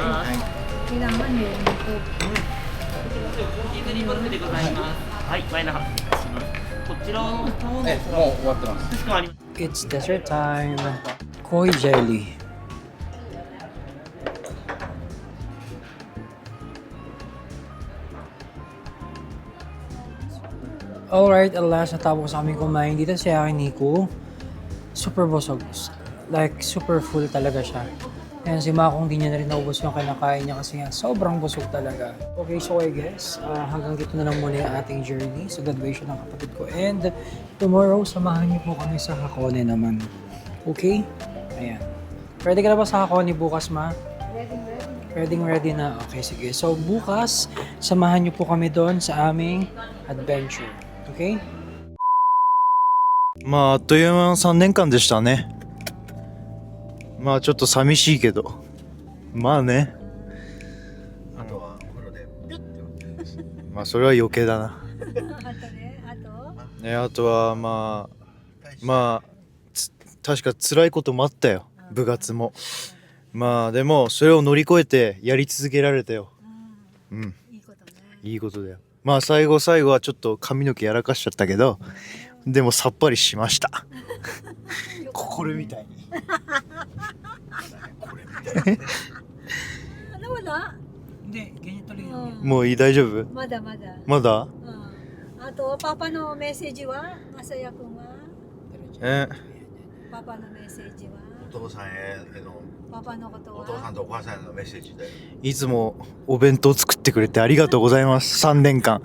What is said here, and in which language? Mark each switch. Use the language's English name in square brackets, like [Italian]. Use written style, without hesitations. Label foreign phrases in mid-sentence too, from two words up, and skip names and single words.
[Filipino] Kailangan eh. Ito. [Japanese] チーズリボルフでございます。はい、前中。こちらの方え、もう終わってます。かしこまりました。 [English] It's dessert time. Koi jelly. Alright, [Filipino] alas, natapos kami kumain dito si Nico. Super busog. Like, [English] super full [Filipino] talaga siya. Ayan, si Makong di niya na rin naubos yung kinakain niya kasi nga sobrang busog talaga. [English] Okay, so I guess, [Filipino] hanggang dito na lang muna yung ating journey sa graduation ng kapatid ko. [English] And tomorrow, [Filipino] samahan niyo po kami sa Hakone naman. Okay? Ayan. Ready ka na ba sa Hakone bukas, ma? Ready na. Okay, sige. So bukas, samahan niyo po kami doon sa aming adventure. Okay? [Japanese] まああっという間の3年間でしたね。まあちょっと寂しいけど、まあね。あとはお風呂でまあそれは余計だな。あとね、あとね、あとはまあ確か辛いこともあったよ、部活も。まあでもそれを乗り越えてやり続けられたよ。うん、いいことね。いいことだよ。まあ最後はちょっと髪の毛やらかしちゃったけど、でもさっぱりしました。これみたいに。 [Filipino] ano wala? Hindi, ganyan tuloy yun. [Japanese] もういい、大丈夫？ Mada. まだ？あと、パパのメッセージはMasaya君はパパのメッセージはお父さんへのパパのことはお父さんとお母さんへのメッセージでいつもお弁当作ってくれてありがとうございます。3年間。